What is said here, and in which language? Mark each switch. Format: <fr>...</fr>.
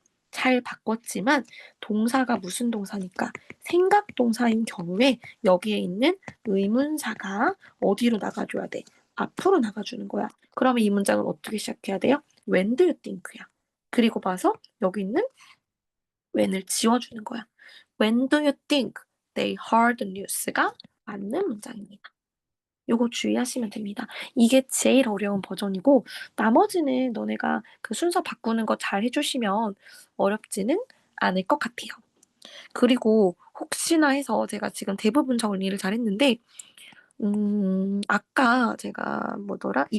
<ko>잘 바꿨지만 동사가 무슨 동사니까 생각 동사인 경우에 여기에 있는 의문사가 어디로 나가줘야 돼? 앞으로 나가주는 거야. 그러면 이 문장은 어떻게 시작해야 돼요?</ko> <en>When do you think야.</en> <ko>그리고 봐서 여기 있는 when을 지워주는 거야.</ko> <en>When do you think they heard the news</en> <ko>가 맞는 문장입니다. 요거 주의하시면 됩니다. 이게 제일 어려운 버전이고 나머지는 너네가 그 순서 바꾸는 거 잘 해주시면 어렵지는 않을 것 같아요. 그리고 혹시나 해서 제가 지금 대부분 정리를 잘했는데 아까 제가 뭐더라?</ko>